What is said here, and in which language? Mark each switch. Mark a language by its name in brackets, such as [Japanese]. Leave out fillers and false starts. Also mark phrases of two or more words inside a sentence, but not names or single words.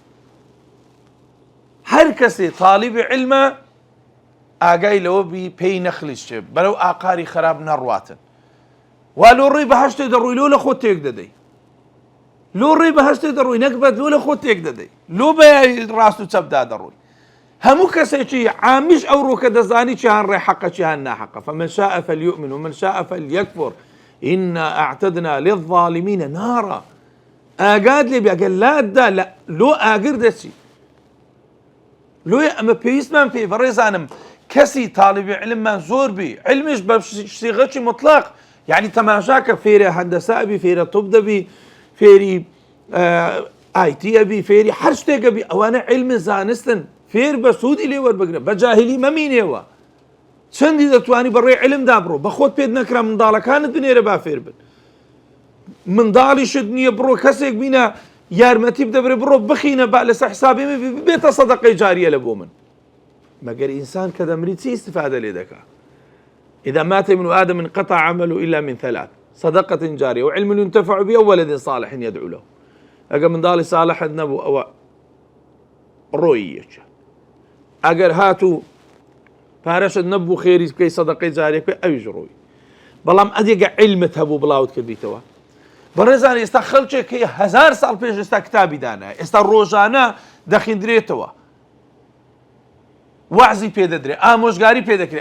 [Central Kurdish] هەر کەسێ تاڵیبی علمە ئاگای لەوە بی پێی نەخلیشتێ بەرەو ئاقاری خراپ نەڕواتن وا لۆ ڕێی بەهەشتێ دەڕووی لۆ لە خۆت تێک دەدەی لۆ ڕێی بەهەشتێ دەڕووی نەکبەت لۆ لە خۆت تێک دەدەی لۆ بە ڕاست و چەپدا دەڕووی هەموو کەسێکی عامیش ئەو ڕۆکە دەزانی چیان ڕێ حەقە چیان ناحەقە [Arabic] فمن شاء فليؤمن ومن شاء فليكفر إنا أعتدنا للظالمين نارا [Central Kurdish] ئاگات لێ بێ ئەگەر لاتدا لۆ ئاگر دەچی لۆی ئەمە پێویستمان پێی بەڕێزانم کەسی تاڵیبی علممان زۆر بی علمیش بە سیغەتی مطلق یعنی تەماشاکە فێرە هەندەسا بی فێرە توپ دەبی فێری ئایتی ئەبی فێری هەر شتێکە بی ئەوانە علمی زانستن فێر بە سوودی لێ وەربگرە بە جاهلی مەمینێەوە چەندی دەتوانی بەڕێ علمدا بڕۆ بە خۆت پێت نەکرا منداڵەکانت بنێرە با فێر بن منداڵیشت نییە بڕۆ کەسێک بینە یارمەتی بدەبرێ بڕۆ بخینە با لەسەر حسابی من بێتە سەدەقەی جاریە لە بۆ من. مەگەر ئینسان کە دەمری چی استفادە لێ دەکا؟ [Arabic] إذا مات ابن آدم انقطع عمله إلا من ثلاث: صدقة جارية وعلم ينتفع به وولد صالح يدعو له. [Central Kurdish] ئەگەر منداڵی ساڵحت نەبوو ئەوە ڕۆیی یەکە. ئەگەر هاتوو پارەشت نەبوو خێری بکەی سەدەقەی جاریە بکەی ئەویش ڕۆی. بەڵام ئەدێگە عیلمت هەبوو بڵاوت کردیتەوە. بەڕێزان ئێستا خەڵکێک کە 1000 ساڵ پێش ئێستا کتابی دانایە، ئێستا ڕۆژانە دەخیندرێتەوە، وعزی پێ دەدرێت، ئامۆژگاری پێ دەکرێت.